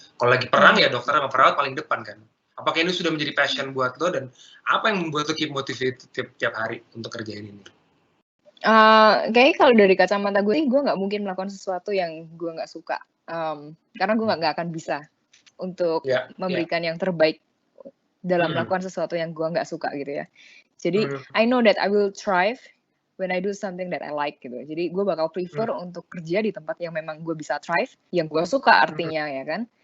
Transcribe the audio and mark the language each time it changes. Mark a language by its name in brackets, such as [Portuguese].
[Indonesian] Kalau lagi perang ya dokter sama perawat paling depan kan. Apakah ini sudah menjadi passion buat lo dan apa yang membuat lo [English] keep motivated [Indonesian] tiap hari untuk kerjain ini? Kayaknya kalau dari kacamata gue nggak mungkin melakukan sesuatu yang gue nggak suka, karena gue nggak akan bisa untuk memberikan yang terbaik dalam melakukan sesuatu yang gue nggak suka gitu ya. Jadi [English] I know that I will thrive when I do something that I like [Indonesian] gitu. Jadi gue bakal prefer untuk kerja di tempat yang memang gue bisa thrive, yang gue suka artinya ya kan.